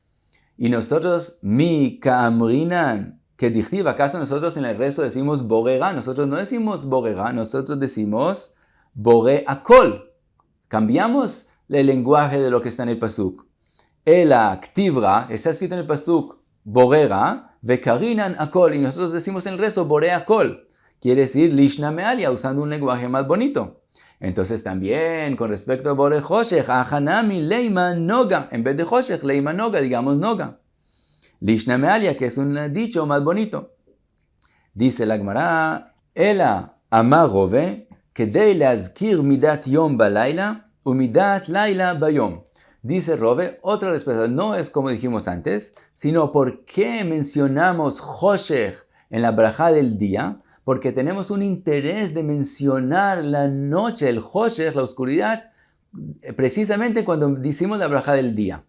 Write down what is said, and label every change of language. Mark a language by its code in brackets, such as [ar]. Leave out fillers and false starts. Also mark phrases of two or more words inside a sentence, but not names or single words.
[es] Y nosotros, [arc] mi kamrinan, que dichtiv, [es] ¿acaso nosotros en el rezo decimos borera? Nosotros no decimos borera, nosotros decimos [he] bore akol. [es] Cambiamos el lenguaje de lo que está en el pasuk. [arc] Ela ktivra, [es] está escrito en el pasuk, borera, [arc] vekarinan akol. [es] Y nosotros decimos en el rezo [he] bore akol. [es] Quiere decir [arc] lishna mealia, [es] usando un lenguaje más bonito. Entonces también, con respecto a [he] bore choshech, [arc] ahanami leima noga. [es] En vez de choshech, [arc] leima noga, [es] digamos noga. [arc] Lishna mealia, [es] que es un dicho más bonito. Dice la Gemara, [arc] ela amar rove, kedei leazkir midat yom balayla, u midat layla bayom. [es] Dice Rove, otra respuesta, no es como dijimos antes, sino ¿por qué mencionamos choshech en la braja del día? Porque tenemos un interés de mencionar la noche, el choshech, la oscuridad, precisamente cuando decimos la braja del día.